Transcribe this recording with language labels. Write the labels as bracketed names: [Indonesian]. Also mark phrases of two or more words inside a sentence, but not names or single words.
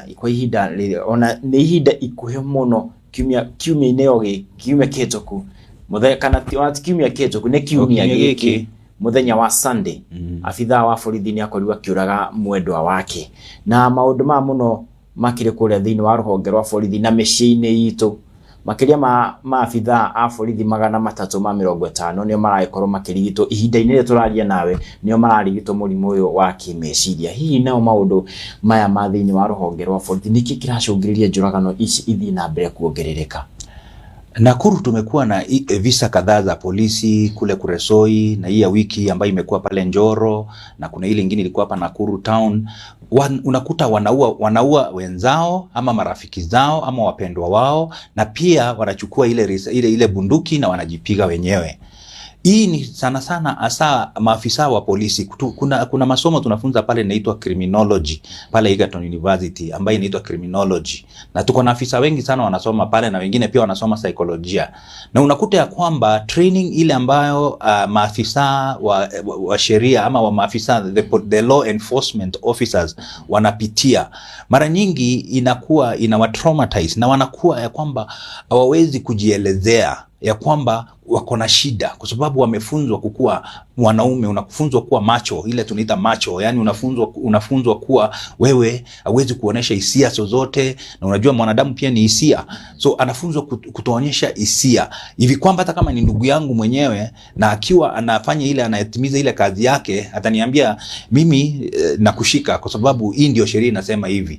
[Kikuyu] Kwa ihinda ona ni ihinda ikuhe muno kiumia-ini ogi kiumia kihituku muthe kana kiumia kihituku ni kiumia giki muthenya wa Sunday afitha wa borithi ni akorirwo akiuraga mwendwa wake, na maundu ma muno makire kuria thini wa ruhonge rwa borithi na micii-ini itu makiria ma afitha a borithi 350 nio maragikorwo makirigitwo ihinda-ini ria turaria nawe, nio mararigitwo murimu uyu wa kimeciria. Hihi nao maundu maya ma thini wa ruhonge rwa borithi niki kiracungiriria njuragano ici ithi na mbere kuongerereka? [Swahili] Nakuru tumekuwa na visa kadhaa za polisi kule Kuresoi, na hii ya wiki ambayo imekuwa pale Njoro, na kuna ile nyingine ilikuwa hapa Nakuru town. Unakuta wanaua wenzao ama marafiki zao ama wapendwa wao, na pia wanachukua ile bunduki na wanajipiga wenyewe. Hii ni sana sana hasa maafisa wa polisi. Kuna masomo tunafunza pale inaitwa criminology pale Egerton University ambayo inaitwa criminology, na tuko na afisa wengi sana wanasoma pale, na wengine pia wanasoma psycholojia. Na unakuta ya kwamba training ile ambayo maafisa wa sheria ama wa maafisa [English] the law enforcement officers [Swahili] wanapitia, mara nyingi inawa traumatize, na wanakuwa ya kwamba hawawezi kujielezea ya kwamba wako na shida, kwa sababu wamefunzwa kukua mwanaume, unafunzwa kuwa macho, ile tunaita macho, yani unafunzwa kuwa wewe hauwezi kuonesha hisia zozote, na unajua mwanadamu pia ni hisia, so anafunzwa kutoonyesha hisia hivi kwamba hata kama ni ndugu yangu mwenyewe na akiwa anafanya ile anayatimiza ile kazi yake ataniambia mimi nakushika kwa sababu hii ndio sheria inasema hivi.